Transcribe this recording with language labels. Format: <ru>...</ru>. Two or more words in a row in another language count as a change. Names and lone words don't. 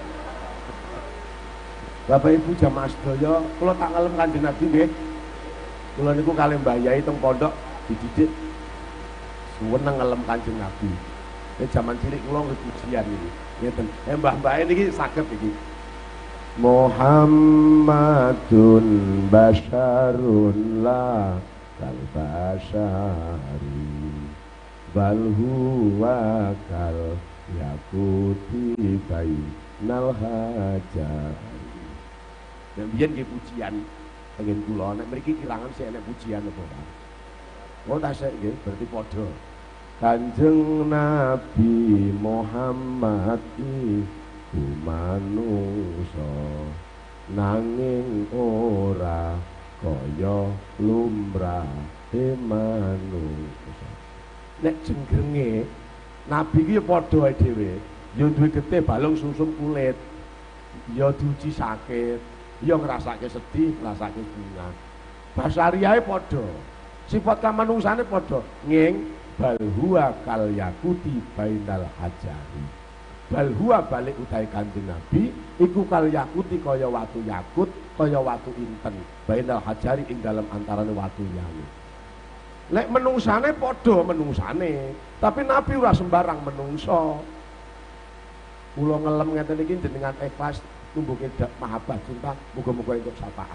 <jv>Bapak Ibu jamaah sedaya, kula tak ngalem Kanjeng Nabi nggih. Kula niku kalih Mbah Yai teng pondok dididik seneng ngalem Kanjeng Nabi. Jaman cilik kula nggih pujian iki. Ngeten. Mbah-mbah niki saged iki.</jv> <ar>محمد بشر لا كالبشر بل هو كالياقوت بين الحجر.</ar> <jv>Dan biyen nggih pujian pengen kula nek mriki kirangan sik enek pujian apa Pak? Oh tasik nggih berarti padha. Kanjeng Nabi Muhammad iku manungsa nanging ora kaya lumrah manungsa. Nek jengrenge Nabi iki ya padha ae dhewe, ya duwe getih balung susum kulit, ya diuji sakit, ya ngrasake sedih, ngrasake bunga. Basariae padha. Sifat kamanungsane padha.</jv> <ar>Nging بل هو كالياقوت بين الحجر. بل هو</ar> <jv>balik utahe Kanjeng Nabi iku</jv> <ar>كالياقوت</ar> <jv>kaya watu yakut, kaya watu inten.</jv> <ar>بين الحجر</ar> <jv>ing dalem antarane watu liyane. Lek menungsane padha menungsane, tapi Nabi ora sembarang menungso. Kula ngelem ngeten iki jenengan ikhlas tumbuke mahabbah cinta, muga-muga entuk syafaat.</jv>